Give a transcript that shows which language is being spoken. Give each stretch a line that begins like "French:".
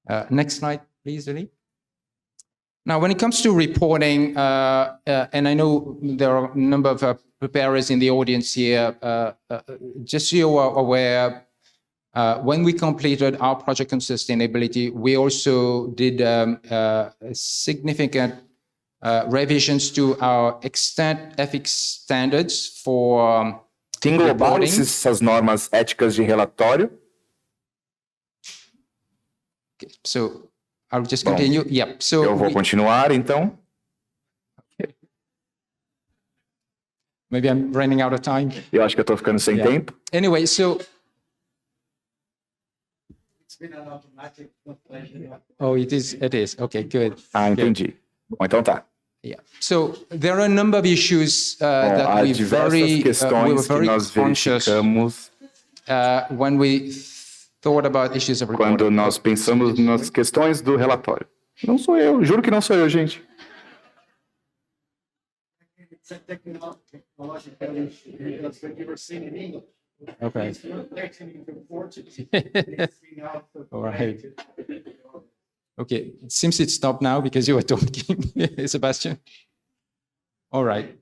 English: Next slide, please, Lily. Now, when it comes to reporting, and I know there are a number of preparers in the audience here, just so you are aware, when we completed our project on sustainability, we also did significant revisions to our extent ethics standards for
Portuguese: englobaram essas normas éticas de relatório.
English: Okay, so I'll just continue. Yeah. So
Portuguese: eu vou continuar, então.
English: Maybe I'm running out of time.
Portuguese: Eu acho que eu estou ficando sem tempo.
English: Anyway, so. It's been an automatic translation. Oh, it is. It is. Okay, good.
Portuguese: Ah, entendi. Bom, então tá.
English: Yeah. So there are a number of issues that
Portuguese: há
English: we
Portuguese: diversas questões que nós verificamos
English: when we thought about issues of reporting.
Portuguese: Quando nós pensamos nas questões do relatório. Não sou eu, juro que não sou eu, gente.
English: It's a technological issue. That's what you were saying in English. Okay. It's translating into Portuguese. All right. Okay, it seems it stopped now because you were talking, Sebastian. All right.